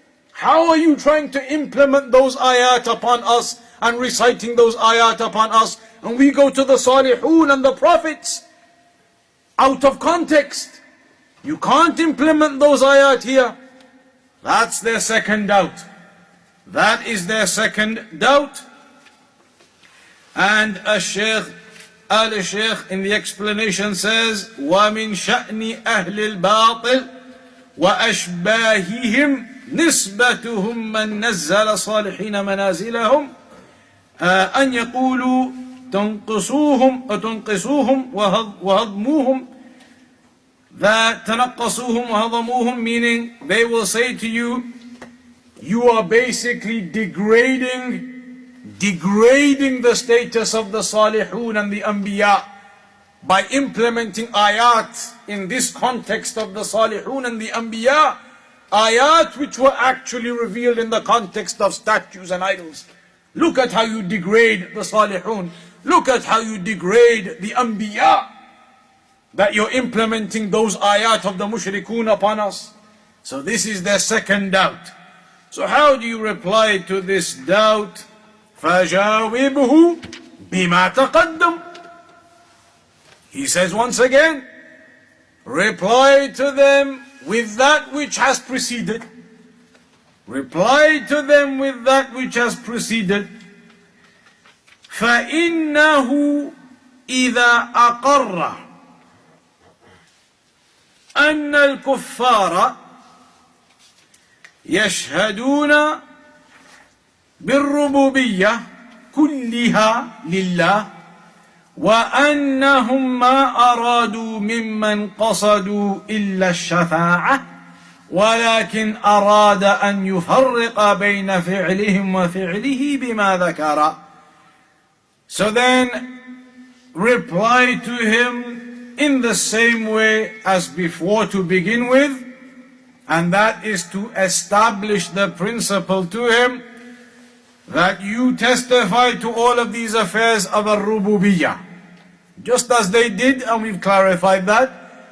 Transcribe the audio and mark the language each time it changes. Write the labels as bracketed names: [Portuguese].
[English] How are you trying to implement those ayat upon us and reciting those ayat upon us? And we go to the salihun and the prophets out of context. You can't implement those ayat here. That's their second doubt. That is their second doubt. And Shaykh Al-Shaykh in the explanation says, [Arabic] وَمِن شَأْنِ أَهْلِ الْبَاطِلِ وَأَشْبَاهِهِمْ نِسْبَتُهُمْ مَنْ نَزَّلَ صَالِحِينَ مَنَازِلَهُمْ أَنْ يَقُولُوا تنقصوهم وهضموهم. [English] That [Arabic] تنقصوهم وهضموهم, [English] meaning they will say to you, you are basically degrading the status of the salihun and the anbiya by implementing ayat in this context of the salihun and the anbiya, ayat which were actually revealed in the context of statues and idols. Look at how you degrade the salihun. Look at how you degrade the anbiya, that you're implementing those ayat of the mushrikun upon us. So this is their second doubt. So how do you reply to this doubt? [Arabic] فَجَاوِبْهُ بِمَا تَقَدَّمْ. [English] He says once again, reply to them with that which has preceded. Reply to them with that which has preceded. [Arabic] فَإِنَّهُ إِذَا أَقَرَّ أن الكفار يشهدون بالربوبية كلها لله وأنهم ما أرادوا ممن قصدوا إلا الشفاعة ولكن أراد أن يفرق بين فعلهم وفعله بما ذكر. [English] So then reply to him in the same way as before to begin with, and that is to establish the principle to him that you testify to all of these affairs of al-rububiyyah, just as they did, and we've clarified that.